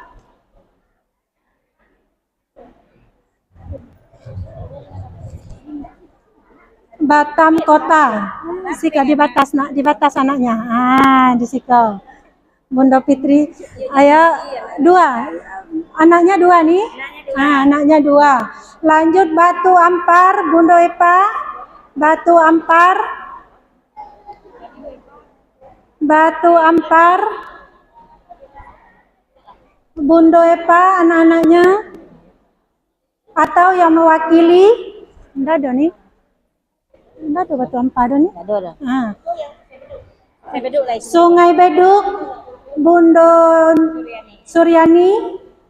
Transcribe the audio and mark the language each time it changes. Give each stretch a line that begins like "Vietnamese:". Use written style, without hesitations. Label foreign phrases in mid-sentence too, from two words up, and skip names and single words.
Indonesian: Batam Kota. Sika di batas nak, di batas anaknya. Ah, di situ. Bunda Fitri, ayo dua. Anaknya dua nih. Ah, anaknya dua. Lanjut Batu Ampar, Bunda Epa. Batu Ampar. Batu Ampar. Bundo Epa, anak-anaknya atau yang mewakili. Enggak ada nih. Enggak ada Batu Ampar nih. Ada. Ah. Sungai Beduk, Bundo Suryani.